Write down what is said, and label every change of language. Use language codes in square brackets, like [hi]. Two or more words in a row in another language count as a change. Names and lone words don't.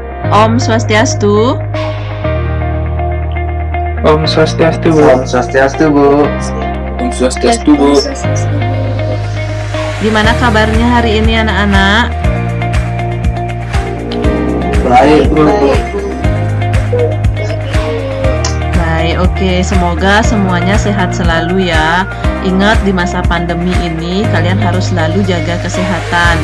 [id] Om Swastiastu. Om Swastiastu, Bu. Om Swastiastu, Bu. Om Swastiastu, Bu. Gimana kabarnya hari ini anak-anak? Baik, Bu. Baik, oke. Semoga semuanya sehat selalu ya. Ingat, di masa pandemi ini kalian harus selalu jaga kesehatan.